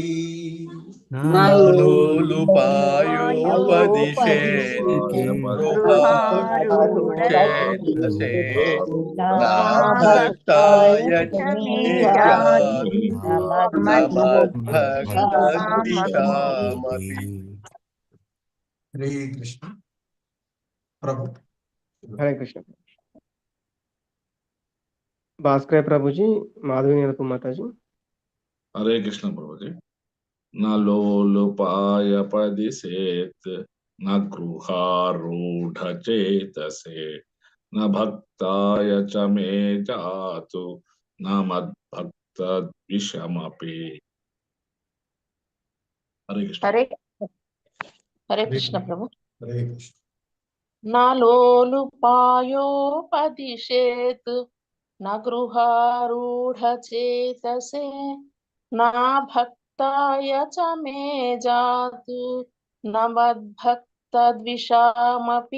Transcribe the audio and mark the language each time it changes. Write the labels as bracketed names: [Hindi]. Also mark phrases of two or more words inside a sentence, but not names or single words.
[Sanskrit] నలో లుపాయోపదిశేన్ గృహారూఢచేతసే న భక్తాయ చ మే జాతు న మద్భక్తద్విషామపి. హరే కృష్ణ. ప్రభు [Hindi] हरे कृष्ण। भास्कर प्रभु जी, माधवी नीलकुमार माता जी। हरे कृष्ण प्रभु जी। [Sanskrit] न लोलुपायपदिशेत् न गृहारूढचेतसे न भक्ताय च मे जातु न मद्भक्तद्विषमपि। [Hindi] हरे कृष्ण। हरे कृष्ण प्रभु। [Sanskrit] హరే కృష్ణ. నలోలుపాయోపదిశేత్ న గృహారూఢచేతసే నా భక్తాయ చ మే జాతు న మద్భక్తద్విషామపి.